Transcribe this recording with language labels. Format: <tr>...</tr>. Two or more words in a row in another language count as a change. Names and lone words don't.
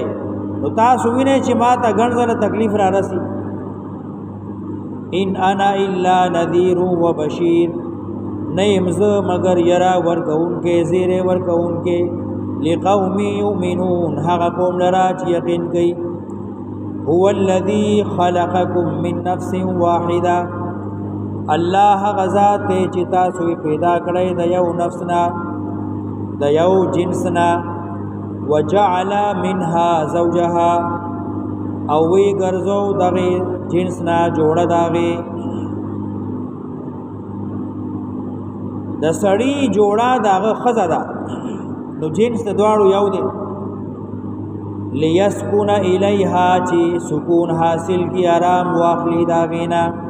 <ps>نو تاسو وینئ چې ما ته ګڼ ځله تکلیف را رسي.</ps> <ar>ان انا الا نذیر و بشیر،</ar> <ps>نه یم زه مگر یرا ورکوونکی زیری ورکوونکی،</ps> <ar>لقوم یؤمنون،</ar> <ps>هغه قوم لرا چې یقین کوي.</ps> <ar>هو الذي خلقكم من نفس واحده،</ar> <ps>الله هغه ذات دی چې تاسو پیدا کړی د یو نفس نه، د یو جنس نه.</ps> <ar>وجعل منها زوجها،</ar> <ps>او وی ګرځو دغه جنس نه جوړه داغه د سړی جوړه داغه خزه ده، نو جنس د دواړو یو دی.</ps> <ar>لیسکون الیها،</ar> <ps>چې سکون حاصل کی آرام واخلی داغینا.</ps>